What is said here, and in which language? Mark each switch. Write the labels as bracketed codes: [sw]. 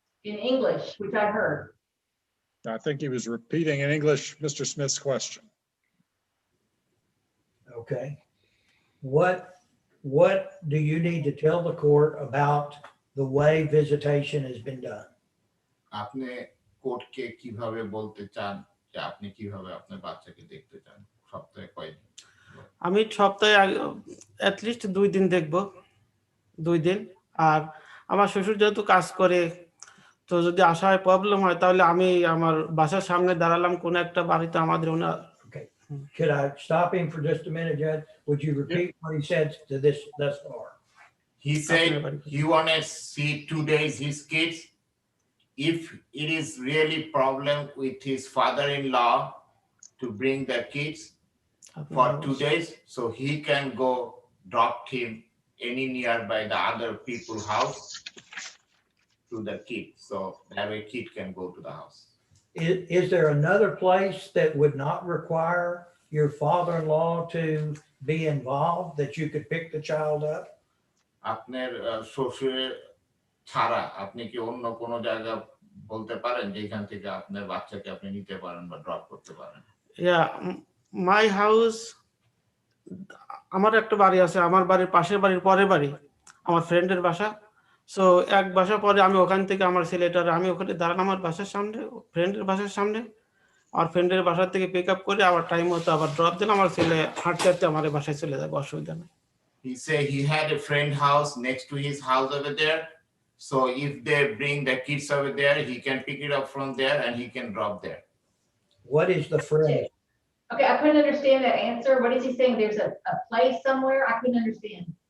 [en] In English, which I heard. I think he was repeating in English Mr. Smith's question. Okay. What do you need to tell the court about the way visitation has been done? [bn] আপনি কোর্টকে কিভাবে বলতে চান যে আপনি কিভাবে আপনার বাচ্চাকে দেখতে চান সপ্তাহে কয়দিন? আমি সপ্তাহে অ্যাটলিস্ট 2 দিন দেখব, 2 দিন। আর আমার শ্বশুর যেহেতু কাজ করে, তো যদি আসায় প্রবলেম হয় তাহলে আমি আমার বাসার সামনে দাঁড়ালাম কোন একটা বাড়িতে আমাদের ওনার। [en] Okay. Could I stop him for just a minute, Judge? Would you repeat what he said to this thus far? He said he wanna see 2 days his kids. If it is really problem with his father-in-law to bring the kids for 2 days, so he can go drop him any nearby the other people's house to the kid, so that way kid can go to the house. Is there another place that would not require your father-in-law to be involved, that you could pick the child up? [bn] আপনার শ্বশুরের ছাড়া আপনি কি অন্য কোনো জায়গা বলতে পারেন যেখান থেকে আপনার বাচ্চাকে আপনি নিতে পারেন বা ড্রপ করতে পারেন? [en] Yeah, my house, [bn] আমার একটা বাড়ি আছে, আমার বাড়ির পাশের বাড়ির পরের বাড়ি আমার ফ্রেন্ডের বাসা। সো এক বাসা পরে আমি ওখান থেকে আমার ছেলেটার আমি ওখানে দাঁড়ানো আমার বাসার সামনে, ফ্রেন্ডের বাসার সামনে, আর ফ্রেন্ডের বাসা থেকে পিক আপ করে আবার টাইম মতো আবার ড্রপ দিলাম, আমার ছেলে হাঁটতে হাঁটতে আমার বাসায় চলে যাবে, অসুবিধা নেই। [en] He said he had a friend house next to his house over there, so if they bring the kids over there, he can pick it up from there and he can drop there. What is the friend? Okay, I couldn't understand that answer. What is he saying? There's a place somewhere? I couldn't understand.